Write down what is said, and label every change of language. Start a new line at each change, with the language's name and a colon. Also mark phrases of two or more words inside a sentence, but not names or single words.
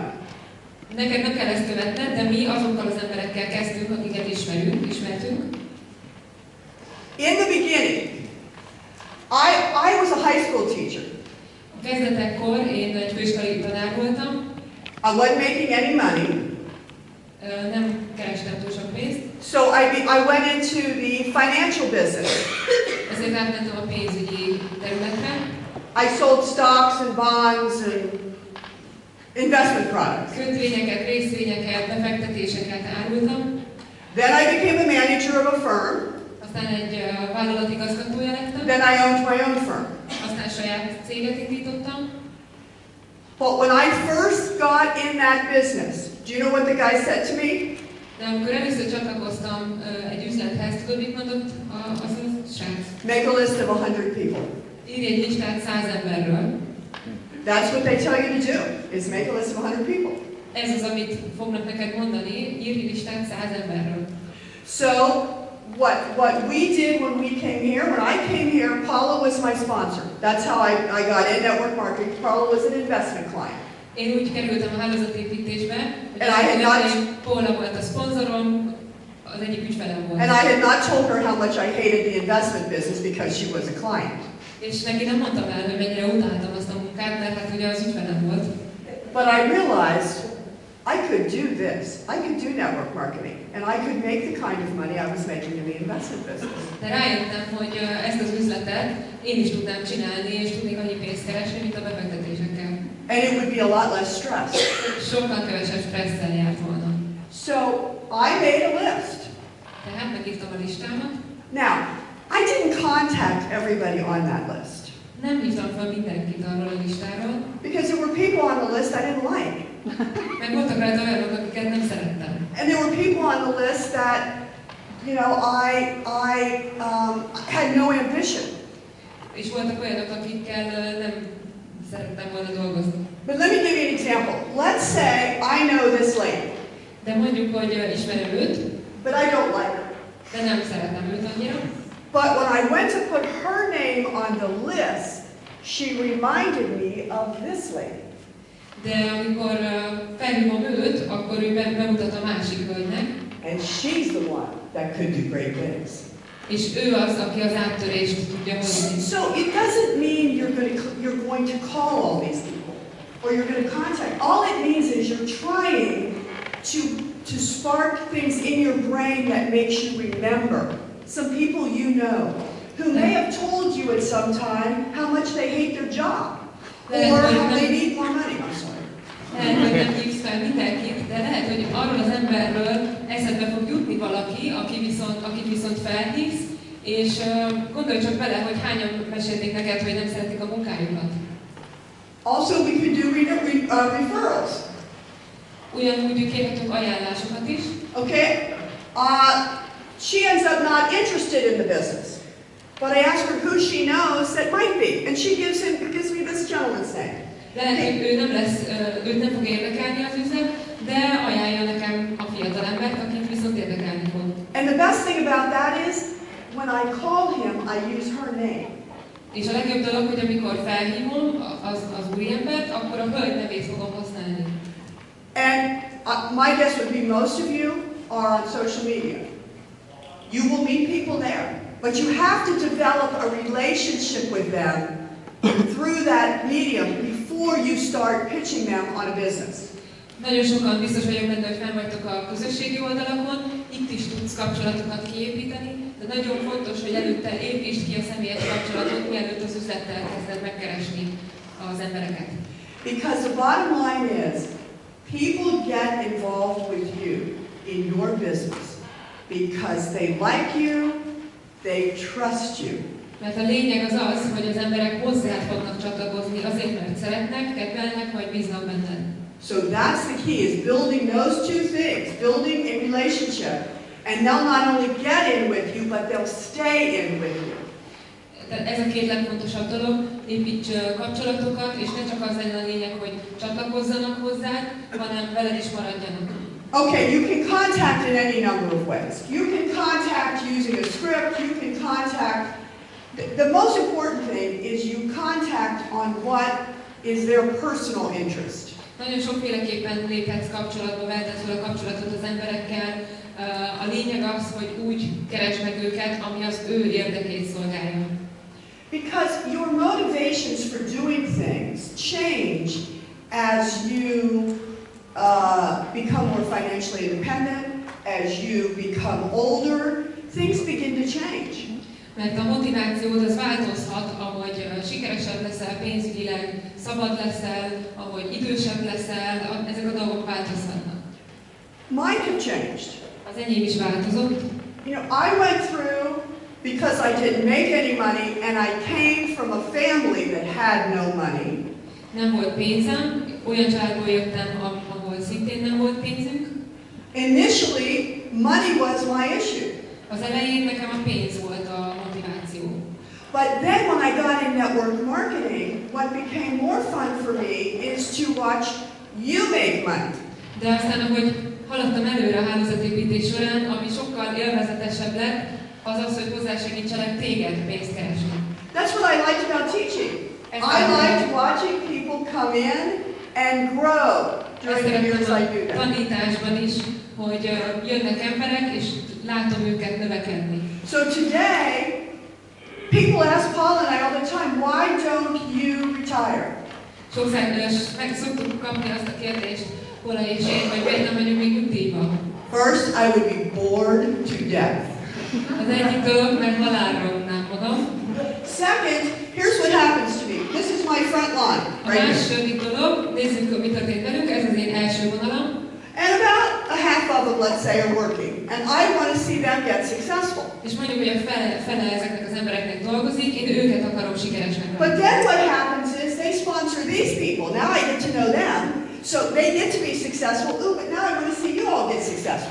Hungarian: Neked nem kell ezt követned, de mi azokkal az emberekkel kezdtünk, akiket ismertünk.
English: In the beginning, I was a high school teacher.
Hungarian: A kezdetekkor én egy főiskolai tanár voltam.
English: I wasn't making any money.
Hungarian: Nem kerestem túl sok pénzt.
English: So I went into the financial business.
Hungarian: Ezért átmentem a pénzügyi területre.
English: I sold stocks and bonds and investment products.
Hungarian: Kötvényeket, részvényeket, befektetéseket árultam.
English: Then I became a manager of a firm.
Hungarian: Aztán egy vállalat igazgatója lettem.
English: Then I owned my own firm.
Hungarian: Aztán saját céget indítottam.
English: But when I first got in that business, do you know what the guy said to me?
Hungarian: De amikor először csatlakoztam egy üzlethez, tudod, mit mondott az a srác?
English: Make a list of 100 people.
Hungarian: Írj egy listát 100 emberről.
English: That's what they tell you to do, is make a list of 100 people.
Hungarian: Ez az, amit fognak neked mondani, írj listát 100 emberről.
English: So, what we did when we came here, when I came here, Paula was my sponsor. That's how I got in network marketing. Paula was an investment client.
Hungarian: Én úgy kerültem a hálózatépítésbe, hogy Paula volt a szponzorom, az egyik ügyfelem volt.
English: And I had not told her how much I hated the investment business because she was a client.
Hungarian: És neki nem mondtam el, hogy mennyire utáltam azt a munkát, mert hát ugye az ügyfelem volt.
English: But I realized I could do this. I could do network marketing, and I could make the kind of money I was making in the investment business.
Hungarian: De rájöttem, hogy ezt az üzletet én is tudnám csinálni, és tudnék annyi pénzt keresni, mint a befektetésekkel.
English: And it would be a lot less stress.
Hungarian: Sokkal kevesebb stresszel járt volna.
English: So I made a list.
Hungarian: Tehát megírtam a listámat.
English: Now, I didn't contact everybody on that list.
Hungarian: Nem hívtam fel mindenkit arról a listáról.
English: Because there were people on the list I didn't like.
Hungarian: Meg voltak rajta olyanok, akiket nem szerettem.
English: And there were people on the list that, you know, I had no ambition.
Hungarian: És voltak olyanok, akikkel nem szerettem volna dolgozni.
English: But let me give you an example. Let's say I know this lady.
Hungarian: De mondjuk, hogy ismerem őt.
English: But I don't like her.
Hungarian: De nem szeretem őt annyira.
English: But when I went to put her name on the list, she reminded me of this lady.
Hungarian: De amikor felhívom őt, akkor ő bemutat a másik hölgynek.
English: And she's the one that could do great things.
Hungarian: és ő az, aki az áttörést tudja hozni.
English: So it doesn't mean you're going to call all these people or you're going to contact. All it means is you're trying to spark things in your brain that makes you remember some people you know who may have told you at some time how much they hate their job or how they need more money. I'm sorry.
Hungarian: Lehet, hogy nem hívsz fel mindenkit, de lehet, hogy arról az emberről eszedbe fog jutni valaki, akit viszont felhívsz, és gondolj csak bele, hogy hányan mesélték neked, hogy nem szeretik a munkájukat.
English: Also, we could do referrals.
Hungarian: Ugyanúgy kérhetünk ajánlásokat is.
English: Okay? She ends up not interested in the business. But I ask her who she knows that might be, and she gives me this gentleman's name.
Hungarian: Lehet, hogy őt nem fog érdekelni az üzlet, de ajánlja nekem a fiatal embert, akit viszont érdekelni fog.
English: And the best thing about that is, when I call him, I use her name.
Hungarian: És a legjobb dolog, hogy amikor felhívom az úriembert, akkor a hölgy nevét fogom használni.
English: And my guess would be most of you are on social media. You will meet people there, but you have to develop a relationship with them through that medium before you start pitching them on a business.
Hungarian: Nagyon sokan biztos vagyok benne, hogy fenn vagytok a közösségi oldalakon, itt is tudsz kapcsolatokat kiépíteni, de nagyon fontos, hogy előtte építsd ki a személyes kapcsolatot, mielőtt az üzlettel kezded megkeresni az embereket.
English: Because the bottom line is, people get involved with you in your business because they like you, they trust you.
Hungarian: Mert a lényeg az az, hogy az emberek hozzád fognak csatlakozni azért, mert szeretnek, kedvelnek, vagy bíznak benned.
English: So that's the key, is building those two things, building a relationship. And they'll not only get in with you, but they'll stay in with you.
Hungarian: Tehát ez a két legfontosabb dolog, építs kapcsolatokat, és ne csak az lenne a lényeg, hogy csatlakozzanak hozzád, hanem veled is maradjanak.
English: Okay, you can contact in any number of ways. You can contact using a script, you can contact. The most important thing is you contact on what is their personal interest.
Hungarian: Nagyon sokféleképpen léphetsz kapcsolatba, vehetsz fel a kapcsolatot az emberekkel. A lényeg az, hogy úgy keresd meg őket, ami az ő érdekét szolgálja.
English: Because your motivations for doing things change as you become more financially independent, as you become older, things begin to change.
Hungarian: Mert a motivációd az változhat, ahogy sikeresebb leszel pénzügyileg, szabad leszel, ahogy idősebb leszel, ezek a dolgok változhatnak.
English: Mine have changed.
Hungarian: Az enyém is változott.
English: You know, I went through, because I didn't make any money, and I came from a family that had no money.
Hungarian: Nem volt pénzem, olyan családból jöttem, ahol szintén nem volt pénzünk.
English: Initially, money was my issue.
Hungarian: Az elején nekem a pénz volt a motiváció.
English: But then when I got in network marketing, what became more fun for me is to watch you make money.
Hungarian: De aztán, ahogy haladtam előre a hálózatépítés során, ami sokkal élvezetesebb lett, az az, hogy hozzásegítselek téged pénzt keresni.
English: That's what I liked about teaching. I liked watching people come in and grow during the years I do that.
Hungarian: Tanításban is, hogy jönnek emberek, és látom őket növekedni.
English: So today, people ask Paula and I all the time, why don't you retire?
Hungarian: Sokszor meg szoktuk kapni azt a kérdést, Paula és én, hogy miért nem megyünk még nyugdíjba.
English: First, I would be bored to death.
Hungarian: Az egyik dolog, mert halálra unnám magam.
English: Second, here's what happens to me. This is my front line.
Hungarian: A második dolog, nézzük, mi történt velünk, ez az én első vonalam.
English: And about a half of them, let's say, are working. And I want to see them get successful.
Hungarian: És mondjuk, hogy a fele ezeknek az embereknek dolgozik, én őket akarom sikeresnek.
English: But then what happens is they sponsor these people. Now I get to know them. So they get to be successful. Ooh, but now I want to see you all get successful.